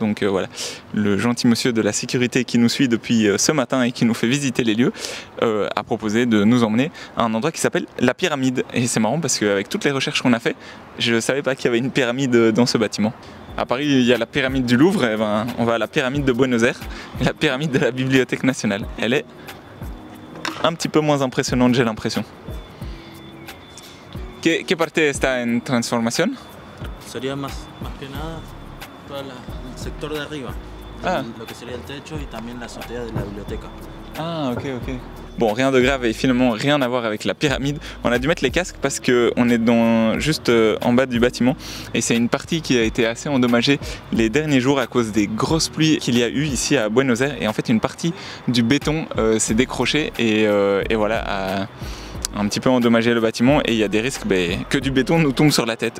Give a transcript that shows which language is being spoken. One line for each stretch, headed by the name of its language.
French: Donc voilà, le gentil monsieur de la sécurité qui nous suit depuis ce matin et qui nous fait visiter les lieux a proposé de nous emmener à un endroit qui s'appelle la pyramide. Et c'est marrant parce qu'avec toutes les recherches qu'on a fait, je ne savais pas qu'il y avait une pyramide dans ce bâtiment. À Paris, il y a la pyramide du Louvre, et on va à la pyramide de Buenos Aires, la pyramide de la Bibliothèque nationale. Elle est un petit peu moins impressionnante, j'ai l'impression.
Spanish: ¿Qué parte está en transformación? Sería más que nada todo el sector de arriba, lo que sería el techo y también la azotea de la biblioteca.
French: Ah, ok. Bon, rien de grave et finalement rien à voir avec la pyramide. On a dû mettre les casques parce qu'on est juste en bas du bâtiment et c'est une partie qui a été assez endommagée les derniers jours à cause des grosses pluies qu'il y a eu ici à Buenos Aires. Et en fait, une partie du béton s'est décrochée et voilà, un petit peu endommagé le bâtiment et il y a des risques que du béton nous tombe sur la tête.